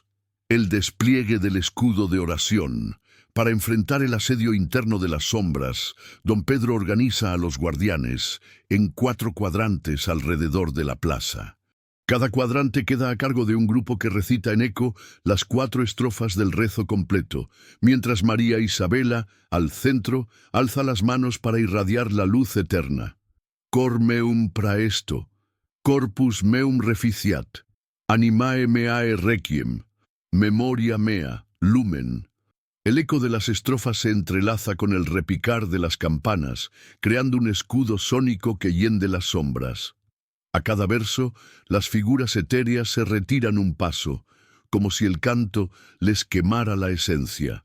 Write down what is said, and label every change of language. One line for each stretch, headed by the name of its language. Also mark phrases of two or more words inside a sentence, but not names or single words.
Spanish: El despliegue del escudo de oración. Para enfrentar el asedio interno de las sombras, don Pedro organiza a los guardianes en 4 cuadrantes alrededor de la plaza. Cada cuadrante queda a cargo de un grupo que recita en eco las 4 estrofas del rezo completo, mientras María Isabela, al centro, alza las manos para irradiar la luz eterna.
Latin: Cor meum praesto, corpus meum reficiat, animae meae requiem, memoria mea, lumen.
Spanish: El eco de las estrofas se entrelaza con el repicar de las campanas, creando un escudo sónico que hiende las sombras. A cada verso, las figuras etéreas se retiran un paso, como si el canto les quemara la esencia.